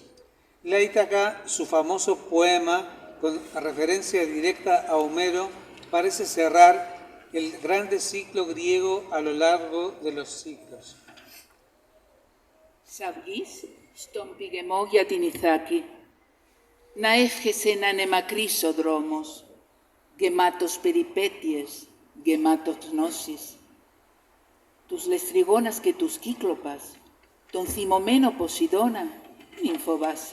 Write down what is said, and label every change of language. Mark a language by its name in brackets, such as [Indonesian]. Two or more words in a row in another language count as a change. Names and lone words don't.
[Spanish] La Ítaca, su famoso poema con referencia directa a Homero, parece cerrar el grande ciclo griego a lo largo de los siglos. [Greek] Σ' βγεις στον πηγεμό για την Ιθάκη, να εύχεσαι να είναι μακρύς ο δρόμος, γεμάτος περιπέτειες, γεμάτος γνώσεις. Τους λεστριγόνας και τους κύκλοπας, τον θυμωμένο Ποσειδώνα, μην φοβάσαι.